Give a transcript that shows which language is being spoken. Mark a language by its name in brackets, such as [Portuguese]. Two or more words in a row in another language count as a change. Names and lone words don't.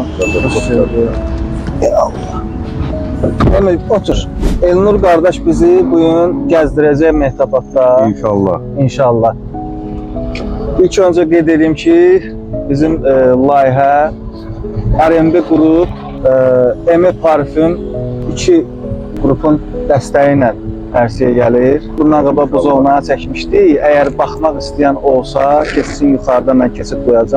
[Turkish] Hoş geldin. Demek otur. Elnur kardeş bizi bugün gezdirəcək Mehtabadda. İnşallah. İnşallah. [Azerbaijani] İlk önce qeyd edeyim ki, bizim layihə RMB Qrup, M Parfüm 2 qrupun dəstəyi ilə Tərsiyə gəlir. Bundan qabaq bu zonaya çəkmişdik. Əgər baxmaq istəyən olsa, keçsin yuxarıda mən keçib qoyacağam.